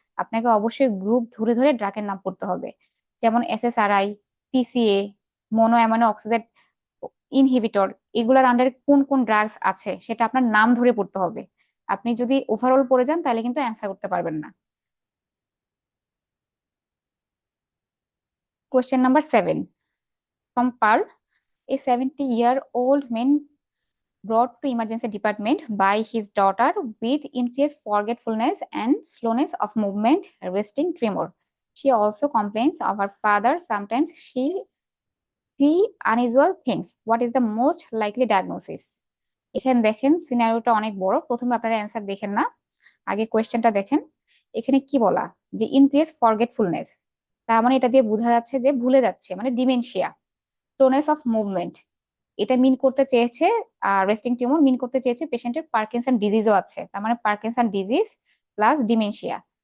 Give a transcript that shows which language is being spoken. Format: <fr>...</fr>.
<bn>আপনাকে অবশ্যই গ্রুপ ধরে ধরে ড্রাগের নাম পড়তে হবে। যেমন SSRI, TCA, mono amino অক্সিডেট inhibitor, এগুলার আন্ডারে কোন কোন ড্রাগস আছে সেটা আপনার নাম ধরে পড়তে হবে। আপনি যদি ওভারঅল পড়ে যান, তাহলে কিন্তু অ্যান্সার করতে পারবেন না।</bn> <en>Question number 7 from Pearl. A 70-year-old man brought to emergency department by his daughter with increased forgetfulness and slowness of movement, resting tremor. She also complains of her father. Sometimes she see unusual things. What is the most likely diagnosis?</en> <bn>এখানে দেখেন সিনারিওটা অনেক বড়, প্রথমে আপনারা answer দেখেন না, আগে কোয়েশ্চেনটা দেখেন। এখানে কি বলা, যে ইনক্রিজ ফরগেটফুলনেস, তার মানে এটা দিয়ে বোঝা যাচ্ছে যে ভুলে যাচ্ছে, মানে ডিমেনশিয়া। স্লোনেস অফ মুভমেন্ট, এটা মিন করতে চেয়েছে, রেস্টিং টিউমার মিন করতে চেয়েছে পেশেন্টের পার্কিনসন ডিজিজও আছে, তার মানে পার্কিনসন ডিজিজ প্লাস ডিমেনশিয়া।</bn>